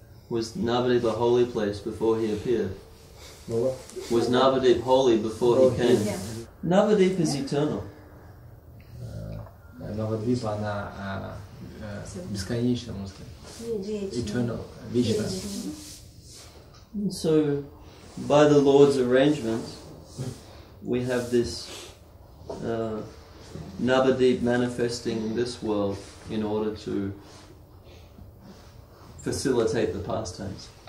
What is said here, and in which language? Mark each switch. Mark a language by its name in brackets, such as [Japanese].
[English] Was Navadip a holy place before he appeared? Well, Was Navadip holy before he came? Navadip is eternal. [Russian] Navadvipa, она бесконечна, можно сказать. [English] Eternal, [Russian] вечна. [English] So, by the Lord's arrangement, we have this Navadip manifesting in this world in order to facilitate the pastimes.